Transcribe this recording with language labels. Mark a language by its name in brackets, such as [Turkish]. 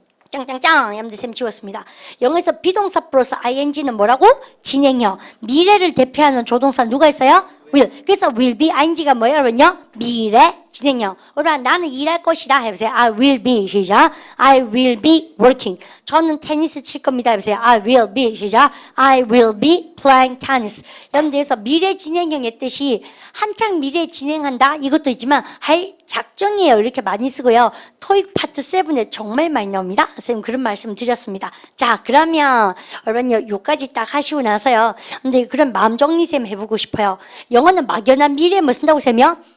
[Korean] 짱짱짱 여러분들 쌤 지웠습니다. 영어에서 비동사 플러스 ing는 뭐라고? 진행형. 미래를 대표하는 조동사 누가 있어요? will. 그래서 [English] will be ing [Korean] 가 뭐예요? 여러분요? 미래 진행형. 여러분 나는 일할 것이다 해보세요. [English] I will be. 시작. I will be working. [Korean] 저는 테니스 칠 겁니다 해보세요. [English] I will be. 시작. I will be playing tennis. [Korean] 여러분들에서 미래 진행형의 뜻이 한창 미래 진행한다 이것도 있지만 할 작정이에요. 이렇게 많이 쓰고요. 토익 파트 7에 정말 많이 나옵니다. 선생님 그런 말씀 드렸습니다. 자 그러면 여러분 요까지 딱 하시고 나서요. 근데 그런 마음 정리 쌤 해보고 싶어요. 영어는 막연한 미래에 뭐 쓴다고 쌤이요?